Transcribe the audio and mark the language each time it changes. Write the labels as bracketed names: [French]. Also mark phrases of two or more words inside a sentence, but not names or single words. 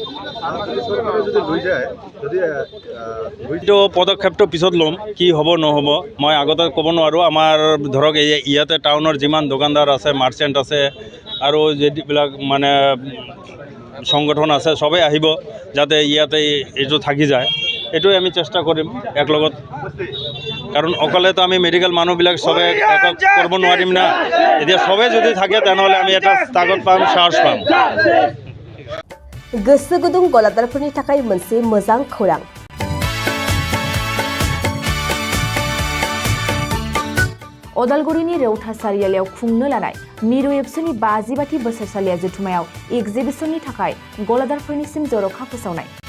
[Assamese] এইটো পদক্ষেপটো পিছত ল'ম কি হ'ব নহ'ব মই আগতে ক'ব নোৱাৰোঁ আমাৰ ধৰক ইয়াতে টাউনৰ যিমান দোকানদাৰ আছে মাৰ্চেণ্ট আছে আৰু যিবিলাক মানে সংগঠন আছে সবেই আহিব যাতে ইয়াতে এইটো থাকি যায় এইটোৱে আমি চেষ্টা কৰিম একলগত কাৰণ অকলেতো আমি মেডিকেল মানুহবিলাক সবে কৰিব নোৱাৰিম না এতিয়া সবে যদি থাকে তেনেহ'লে আমি এটা তাগত পাম সাহস পাম [Bodo] गोसो गुदुं गलादारफोरनि थाखाय मोनसे मोजां खौरां अदालगुरिनि रौता सारियालियाव खुंनो लानाय मिरु एबसुनि 50 बोसोरसालिया जथुमायाव एगजिबिशननि थाखाय गलादारफोरनिसिम जर'खा फोसावनाय।